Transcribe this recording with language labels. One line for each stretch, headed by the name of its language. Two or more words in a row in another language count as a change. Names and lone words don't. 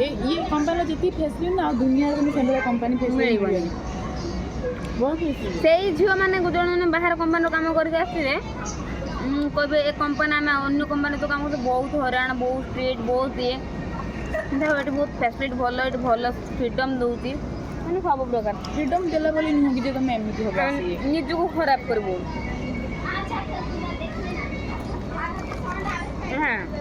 Odia: ଇଏ କମ୍ପାନୀର ଯେତିକି ଫେସିଲିଟି ଆଉ ଦୁନିଆରେ ତମେ ସେଭଳିଆ କମ୍ପାନୀ ଫେସିଲିଟି ମିଳିବନି। ବହୁତ ଖୁସି ସେଇ ଝିଅମାନେ ଜଣେ ବାହାର କମ୍ପାନୀର କାମ କରିକି ଆସିବେ କହିବେ ଏ କମ୍ପାନୀ ଆମେ ଅନ୍ୟ କମ୍ପାନୀ ତ କାମ କରୁଛୁ ବହୁତ ହଇରାଣ ବହୁତ ଷ୍ଟ୍ରିଟ୍ ବହୁତ ଇଏ ଦେଖ ଏଠି ବହୁତ ଫ୍ୟାସିଲିଟି ଭଲ ଏଠି ଭଲ ଫ୍ରିଡ଼ମ୍ ଦେଉଛି ମାନେ ସବୁ ପ୍ରକାର ଫ୍ରିଡମ୍ ଦେଲା ବୋଲି ନୁହଁ କି ଯେ ତୁମ ଏମିତି ହୋ ନିଜକୁ ଖରାପ କରିବୁ ହଁ